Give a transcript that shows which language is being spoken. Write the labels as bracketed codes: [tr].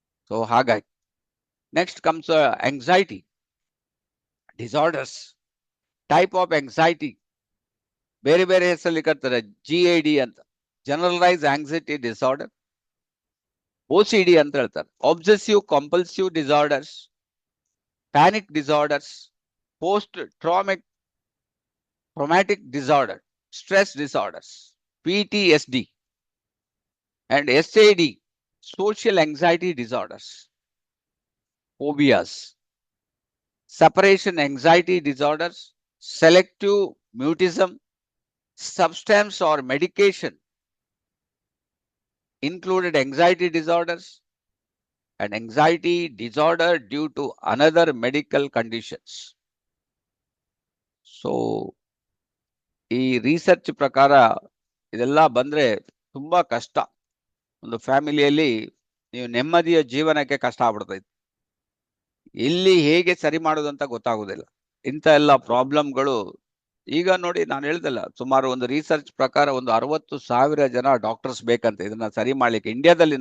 [en] So ಹಾಗಾಗಿ next comes anxiety disorders. [kn] Type of anxiety ಬೇರೆ ಬೇರೆ ಹೆಸರಲ್ಲಿ ಕರ್ತಾರೆ. GAD ಅಂತ, ಜನರಲೈಸ್ ಆಂಗ್ಸೈಟಿ ಡಿಸಾರ್ಡರ್. OCD ಅಂತ ಹೇಳ್ತಾರೆ, obsessive compulsive disorders. [en] panic disorders, post-traumatic disorder, stress disorders, PTSD, and SAD, social anxiety disorders, phobias, separation anxiety disorders, selective mutism, substance or medication included anxiety disorders, and anxiety disorder due to another medical conditions. [kn] So, ಈ research ಪ್ರಕಾರ ಇದೆಲ್ಲ ಬಂದ್ರೆ ತುಂಬಾ ಕಷ್ಟ. ಒಂದು ಫ್ಯಾಮಿಲಿಯಲ್ಲಿ ನೀವು ನೆಮ್ಮದಿಯ ಜೀವನಕ್ಕೆ ಕಷ್ಟ ಆಗ್ಬಿಡ್ತೈತೆ. ಇಲ್ಲಿ ಹೇಗೆ ಸರಿ ಮಾಡೋದು ಅಂತ ಗೊತ್ತಾಗುದಿಲ್ಲ. ಇಂಥ ಎಲ್ಲ ಪ್ರಾಬ್ಲಮ್ಗಳು ಈಗ ನೋಡಿ, ನಾನು ಹೇಳ್ದಲ್ಲ, ಸುಮಾರು ಒಂದು ರಿಸರ್ಚ್ ಪ್ರಕಾರ ಒಂದು 60,000 ಜನ ಡಾಕ್ಟರ್ಸ್ ಬೇಕಂತ ಇದನ್ನ ಸರಿ ಮಾಡ್ಲಿಕ್ಕೆ ಇಂಡಿಯಾದಲ್ಲಿ.